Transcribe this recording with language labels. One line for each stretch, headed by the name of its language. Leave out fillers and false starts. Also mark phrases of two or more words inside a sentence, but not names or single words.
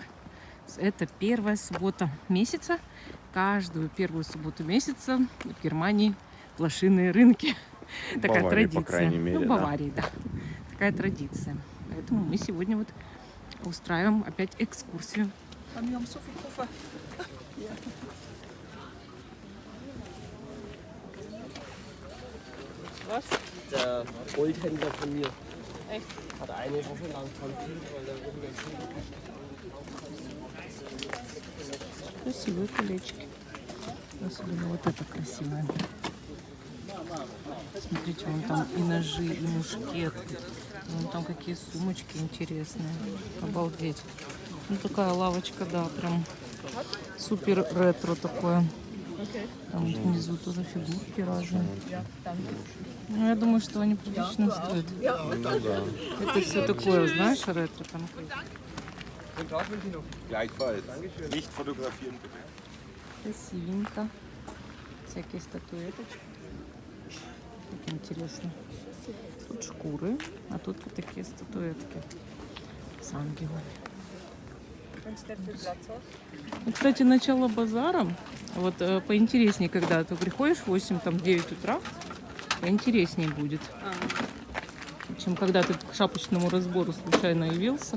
Russian: Это первая суббота месяца. Каждую первую субботу месяца в Германии блошиные рынки. Такая Баварии, традиция. по крайней мере, в Баварии, да. Такая традиция. Поэтому мы сегодня вот устраиваем опять экскурсию.
German: Was? Der Goldhändler von mir. Echt? Hat eine Woche lang kampiert, weil er irgendwelche
Russian: Красивые колечки. Особенно вот это красивое. Смотрите, вон там и ножи, и мушкет. Вон там какие сумочки интересные. Обалдеть. Ну такая лавочка, да, прям супер ретро такое. Там внизу тоже фигурки разные. Ну, я думаю, что они прилично стоят. Ну да. Это все такое, знаешь, ретро там.
German: Gleichfalls. Nicht fotografieren, bitte.
Russian: Красивенько. Всякие статуэточки. Так интересно. Тут шкуры, а тут вот такие статуэтки с ангелами. Ну, кстати, начало базара, вот поинтереснее, когда ты приходишь в 8-9 утра, поинтереснее будет, чем когда ты к шапочному разбору случайно явился.